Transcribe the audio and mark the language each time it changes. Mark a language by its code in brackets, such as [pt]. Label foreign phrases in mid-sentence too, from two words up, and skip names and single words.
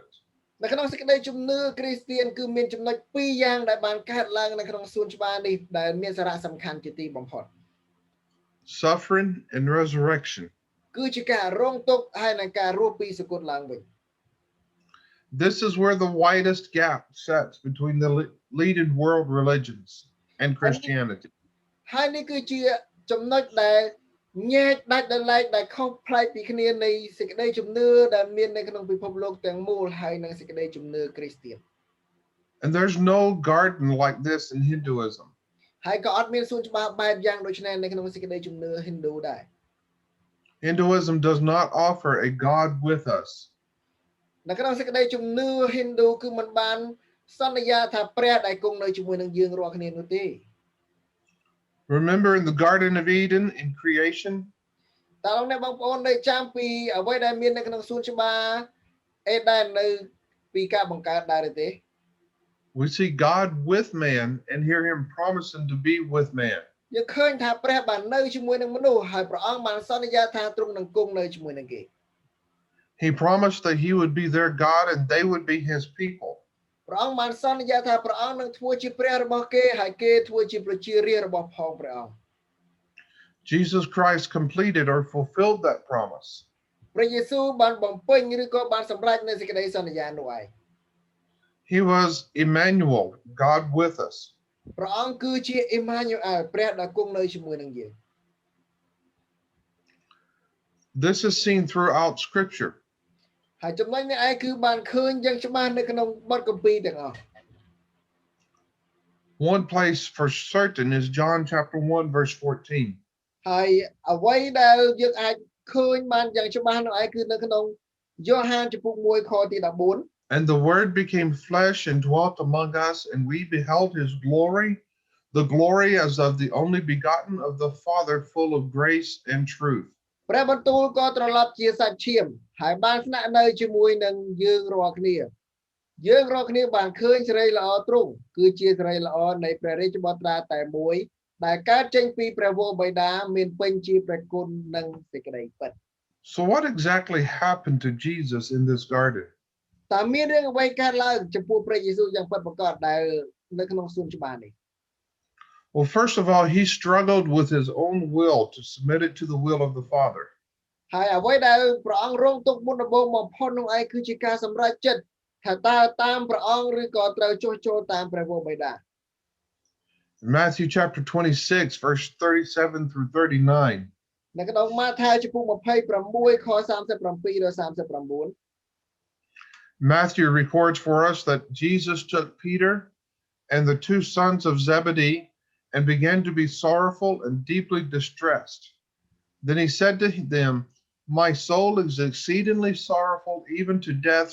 [km] នៅក្នុងសេចក្តីជំនឿគ្រីស្ទានគឺមានចំណុច2យ៉ាងដែលបានកើតឡើងនៅក្នុងសួនច្បារនេះដែលមានសារៈសំខាន់ជាទីបំផុត [en] Suffering and resurrection. [km] គឺជាការរងទុក្ខហើយនិងការរស់ពីសគត់ឡើងវិញ [en] This is where the widest gap sets between the leading world religions and Christianity. [km] ហើយនេះគឺជាចំណុចដែលញែកដាច់ដោយឡែកដែលខុសប្លែកពីគ្នានៃសេចក្តីជំនឿដែលមាននៅក្នុងពិភពលោកទាំងមូលហើយនិងសេចក្តីជំនឿគ្រីស្ទាន [en] And there's no garden like this in Hinduism. [km] ហើយក៏អត់មានសួនច្បារបែបយ៉ាងដូចនេះនៅក្នុងសេចក្តីជំនឿ Hindu ដែរ [en] Hinduism does not offer a God with us. [km] នៅក្នុងសេចក្តីជំនឿ Hindu គឺមិនបានសន្យាថាព្រះដែលគង់នៅជាមួយនឹងយើងរាល់គ្នានោះទេ [en] Remember in the Garden of Eden in creation, [km] តើលោកអ្នកបងប្អូននៅចាំពីអ្វីដែលមាននៅក្នុងសួនច្បារអេដែននៅពីការបង្កើតដែរទេ [en] we see God with man and hear him promising to be with man. [km] យើងឃើញថាព្រះបាននៅជាមួយនឹងមនុស្សហើយព្រះអង្គបានសន្យាថាទ្រង់នឹងគង់នៅជាមួយនឹងគេ [en] He promised that he would be their God and they would be his people. [km] ព្រះអង្គបានសន្យាថាព្រះអង្គនឹងធ្វើជាព្រះរបស់គេហើយគេធ្វើជាប្រជារាស្ត្ររបស់ផងព្រះអង្គ [en] Jesus Christ completed or fulfilled that promise. [km] ព្រះយេស៊ូវបានបំពេញឬក៏បានសម្រេចនៅសេចក្តីសន្យានោះឯង [en] He was Emmanuel, God with us. [km] ព្រះអង្គគឺជាអ៊ីម៉ាញូអែលព្រះដែលគង់នៅជាមួយនឹងយើង [en] This is seen throughout Scripture. [km] ហើយចំណុចនេះឯងគឺបានឃើញយ៉ាងច្បាស់នៅក្នុងបទគម្ពីរទាំងអស់ [en] One place for certain is John chapter 1 verse 14. [km] ហើយអ្វីដែលយើងអាចឃើញបានយ៉ាងច្បាស់នោះឯងគឺនៅក្នុងយ៉ូហានចំពុក1ខទី14 [en] And the word became flesh and dwelt among us, and we beheld his glory, the glory as of the only begotten of the Father, full of grace and truth. [km] ព្រះបន្ទូលក៏ត្រឡប់ជាសាច់ឈាមហើយបានស្នាក់នៅជាមួយនឹងយើងរាល់គ្នាយើងរាល់គ្នាបានឃើញសេរីល្អទ្រង់គឺជាសេរីល្អនៃព្រះរាជបុត្រាតែមួយដែលកើតចេញពីព្រះវរបិតាមានពេញជាព្រះគុណនិងសេចក្តីពិត [en] So what exactly happened to Jesus in this garden? [km] តើមានរឿងអ្វីកើតឡើងចំពោះព្រះយេស៊ូវយ៉ាងពិតប្រាកដដែលនៅក្នុងសួនច្បារនេះ [en] Well, first of all, he struggled with his own will to submit it to the will of the Father. [km] ហើយអ្វីដែលព្រះអង្គរងទុក្ខមុនដំបូងបំផុតនោះឯងគឺជាការសម្រេចចិត្តថាតើតាមព្រះអង្គឬក៏ត្រូវចុះចូលតាមព្រះវរបិតា [en] In Matthew chapter 26, verse 37 through 39, [km] នៅក្នុងម៉ាថាយចំពុក26ខ37ដល់39 [en] Matthew records for us that Jesus took Peter and the two sons of Zebedee and began to be sorrowful and deeply distressed. Then he said to them, My soul is exceedingly sorrowful, even to death.